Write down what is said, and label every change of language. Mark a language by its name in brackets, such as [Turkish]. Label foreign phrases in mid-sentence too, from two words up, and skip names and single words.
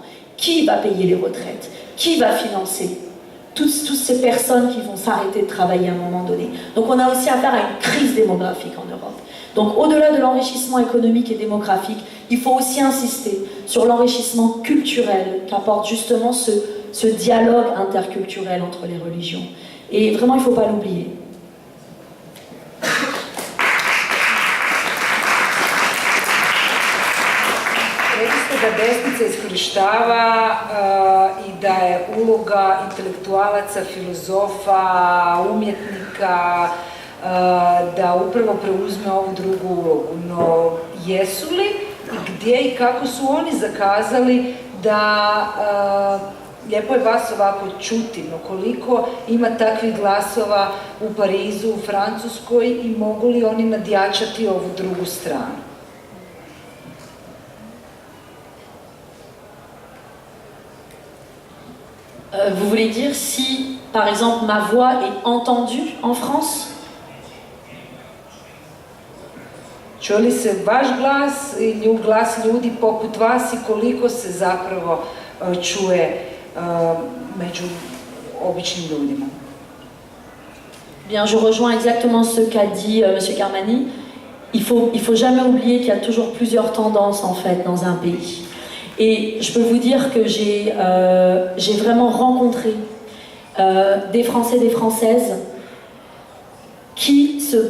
[French] Qui va payer les retraites? Qui va financer toutes ces personnes qui vont s'arrêter de travailler à un moment donné? Donc on a aussi affaire à une crise démographique en Europe. Donc au-delà de l'enrichissement économique et démographique, il faut aussi insister sur l'enrichissement culturel qu'apporte justement ce dialogue interculturel entre les religions. Et vraiment, il ne faut pas l'oublier. [Croatian] Da desnica iskorištava i da je uloga intelektualaca, filozofa, umjetnika da upravo preuzme ovu drugu ulogu. No jesu li i gdje i kako su oni zakazali da lijepo je vas ovako čuti, no koliko ima takvih glasova u Parizu, u Francuskoj i mogu li oni nadjačati ovu drugu stranu? [French] Vous voulez dire si, par exemple, ma voix est entendue en France? [Croatian] Čuje li se vaš glas ili glas ljudi poput vas i koliko se zapravo čuje među običnim ljudima? [French] Bien, je rejoins exactement ce qu'a dit M. Karmani. Il faut jamais oublier qu'il y a toujours plusieurs tendances en fait dans un pays. Et je peux vous dire que j'ai vraiment rencontré des Français, des Françaises qui se